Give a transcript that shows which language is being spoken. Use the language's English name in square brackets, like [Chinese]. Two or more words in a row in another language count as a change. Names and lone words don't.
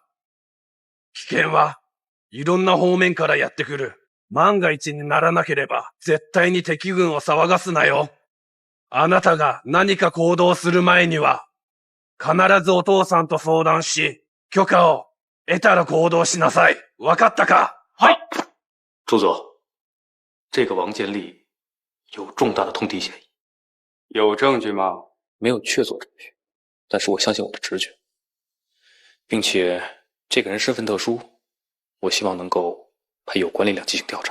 [Japanese] 危険はいろんな方面からやってくる。万が一にならなければ、絶対に敵軍を騒がすなよ。あなたが何か行動する前には、必ずお父さんと相談し、許可を得たら行動しなさい。わかったか？ [Chinese] 朱佐，这个王建立有重大的通敌嫌疑。有证据吗？没有确凿证据，但是我相信我的直觉，并且这个人身份特殊，我希望能够派有关力量进行调查。